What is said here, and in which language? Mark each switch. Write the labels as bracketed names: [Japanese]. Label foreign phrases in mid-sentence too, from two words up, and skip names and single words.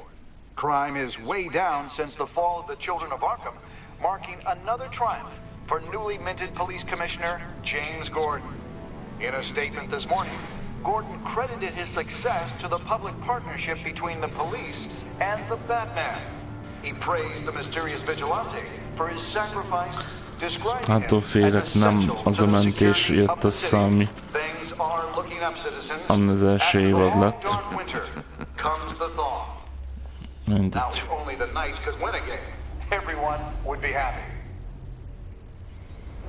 [English] Crime is way down since the fall of the Children of Arkham, marking another triumph for newly minted Police Commissioner James Gordon. In a statement this morning, Gordon credited his success to the public partnership between the police and the Batman. He praised the mysterious vigilante for his sacrifice, describing him [Hungarian] Attól félek, nem az a mentés jött össze, ami az első évad lett. Mindegy.